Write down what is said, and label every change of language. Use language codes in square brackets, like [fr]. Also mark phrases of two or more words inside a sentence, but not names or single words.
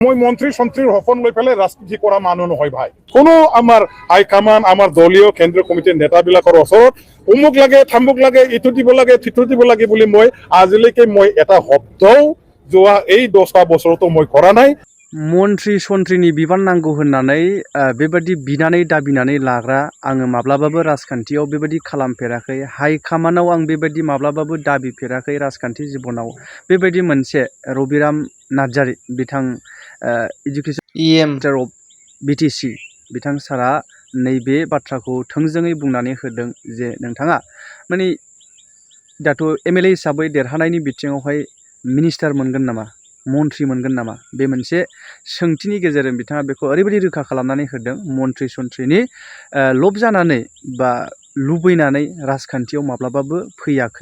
[as] মই মন্ত্রী সন্ত্রীর হফন লৈ পেলাই রাজনীতি করা মানুহ নহয় ভাই। কোনো আমার হাইকমান আমার দলীয় কেন্দ্রীয় কমিটির নেতাবিলাকৰ ওচৰত অমুক লাগে থামুক লাগে ইটো দিব লাগে সিটো দিব লাগে বুলি মই আজিলৈকে মই এটা শব্দও যোৱা এই 10টা বছৰতো মই কৰা নাই। [brx] मन्त्रि सन्त्रिनि बिबान नांगौ होननानै बेबादि बिनानै दाबिनानै लाग्रा आङो माब्लाबाबो राजखान्थियाव बेबादि खालामफेराखै। हाइकामान्डआव आं बेबादि माब्लाबाबो दाबिफेराखै राजखान्थि जिबनाव। बेबायदि मोनसे रबिराम नार्जारी बिथां इडुकेसन मिनिस्टार अफ बिटिसि बिथां सारा नैबे बाथ्राखौ थोंजोङै बुंनानै होदों जे नोंथाङा माने दाथ' एमएलए हिसाबै देरहानायनि बिथिङावहाय मिनिस्टार मोनगोन नामा मन्त्रि मोनगोन नामा बे मोनसे सोंथिनि गेजेरजों बिथाङा बेखौ ओरैबायदि रोखा खालामनानै होदों मन्त्रि सन्त्रिनि लब जानानै बा लुबैनानै राजखान्थियाव माब्लाबाबो फैयाखै।